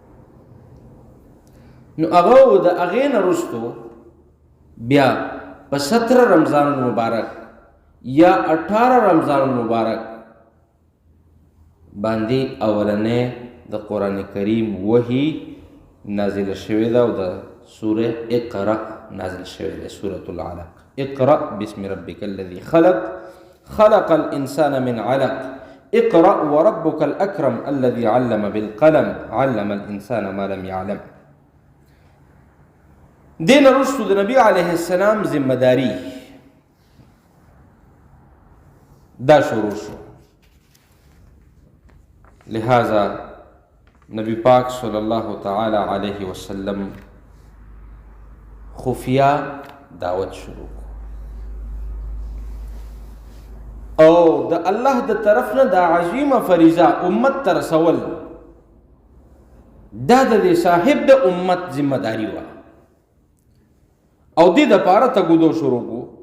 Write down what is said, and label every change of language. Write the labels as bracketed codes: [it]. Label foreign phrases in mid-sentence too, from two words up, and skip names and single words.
[ps] نو هغه د هغې نه وروستو بیا په 17 [ar] رمضان المبارک [ps] یا 18 [ar] رمضان المبارک [ps] باندې اولنې د [ar] قرآن کریم [ps] وحی نازل شوی ده او د سوره اقرأ نازل شوی ده. [ar] سورة العلق اقرأ باسم ربك الذي خلق الإنسان من علق اقرأ وربك الأكرم الذي علم بالقلم علم الإنسان ما لم يعلم. [ps] دین رسول د نبی علیه السلام ذمہ داری دا شروع شو. لہذا نبی پاک [ar] صلی الله تعالی علیه وسلم [ps] خفیہ دعوت شروع کو او د الله د طرف نه دا عظیمه فریضه امت ته رسول دا د صاحب د امت ذمہ داری وه او دې دپاره تګودو شروع کو.